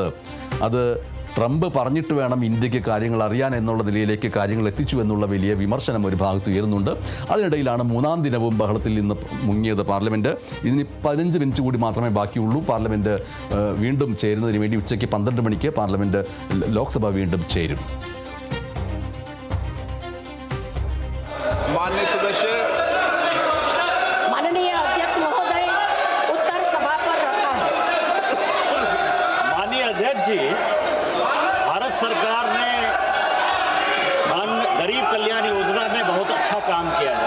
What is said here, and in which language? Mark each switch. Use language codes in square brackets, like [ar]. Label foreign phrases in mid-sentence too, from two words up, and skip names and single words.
[ml] അത് ട്രംപ് പറഞ്ഞിട്ട് വേണം ഇന്ത്യക്ക് കാര്യങ്ങൾ അറിയാൻ എന്നുള്ള നിലയിലേക്ക് കാര്യങ്ങൾ എത്തിച്ചു എന്നുള്ള വലിയ വിമർശനം ഒരു ഭാഗത്ത് ഉയരുന്നുണ്ട്. അതിനിടയിലാണ് 3-ാം ദിനവും ബഹളത്തിൽ നിന്ന് മുങ്ങിയത് പാർലമെൻറ്റ്. ഇതിന് 15 മിനിറ്റ് കൂടി മാത്രമേ ബാക്കിയുള്ളൂ. പാർലമെൻറ്റ് വീണ്ടും ചേരുന്നതിന് വേണ്ടി ഉച്ചയ്ക്ക് 12 മണിക്ക് പാർലമെൻറ്റ് ലോക്സഭ വീണ്ടും ചേരും. [hi] माननीय अध्यक्ष महोदय, उत्तर सभा पर रखा है। माननीय अध्यक्ष जी, भारत सरकार ने गरीब कल्याण योजना में बहुत अच्छा काम किया है।